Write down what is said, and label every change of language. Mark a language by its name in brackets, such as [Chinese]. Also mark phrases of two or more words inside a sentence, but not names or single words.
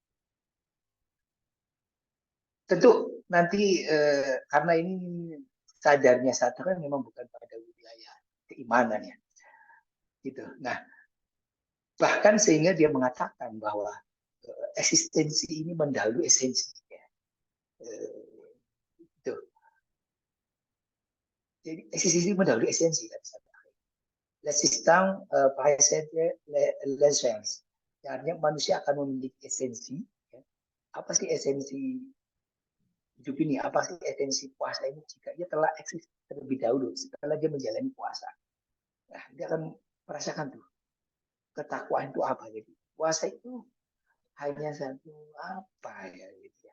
[Indonesian] Tentu nanti karena ini sadarnya Sartre kan memang bukan pada wilayah keimanan ya, gitu. Nah bahkan sehingga dia mengatakan bahwa eksistensi ini mendahului esensi ya. Itu. Jadi eksistensi mendahului esensi kan. [French] L'existence précède l'essence. [Indonesian] Artinya manusia akan memiliki esensi. Ya. Apa sih esensi hidup ini? Apa sih esensi puasa ini? Jika dia telah eksis terlebih dahulu, setelah dia menjalani puasa, nah, dia akan merasakan tuh ketakwaan itu apa. Jadi puasa itu hanya satu apa ya, gitu ya.